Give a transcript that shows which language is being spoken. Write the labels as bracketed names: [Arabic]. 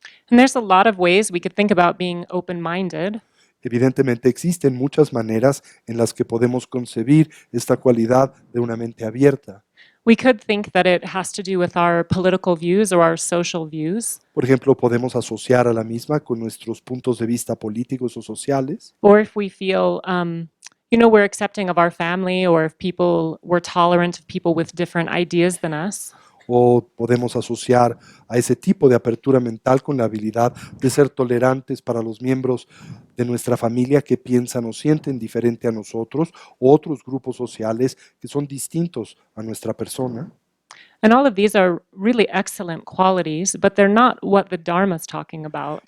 [English] And there's a lot of ways we could think about being open-minded. [Spanish] Evidentemente existen muchas maneras en las que podemos concebir esta cualidad de una mente abierta. [English] We could think that it has to do with our political views or our social views, [Spanish] Por ejemplo, podemos asociar a la misma con nuestros puntos de vista políticos o sociales, [English] or if we feel, we're accepting of our family, or if we're tolerant of people with different ideas than us. [Spanish] o podemos asociar a ese tipo de apertura mental con la habilidad de ser tolerantes para los miembros de nuestra familia que piensan o sienten diferente a nosotros, o otros grupos sociales que son distintos a nuestra persona. [English] And all of these are really excellent qualities, but they're not what the Dharma is talking about.